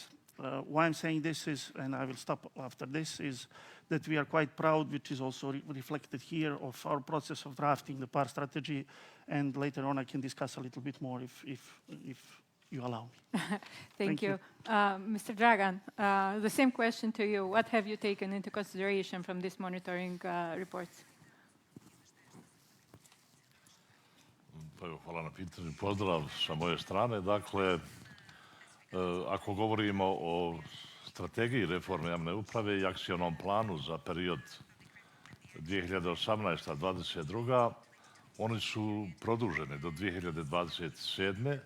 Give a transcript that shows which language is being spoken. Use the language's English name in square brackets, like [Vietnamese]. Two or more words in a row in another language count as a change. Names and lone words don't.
[English] Why I'm saying this is, and I will stop after this, is that we are quite proud, which is also reflected here, of our process of drafting the PAR strategy, and later on I can discuss a little bit more if you allow me. Thank you. Mr. Dragan, the same question to you. What have you taken into consideration from this monitoring reports? [Serbian] Hvala na pitanju. Pozdrav sa moje strane. Dakle, ako govorimo o strategiji reforme javne uprave i akcionom planu za period 2018-2022, oni su produženi do 2027.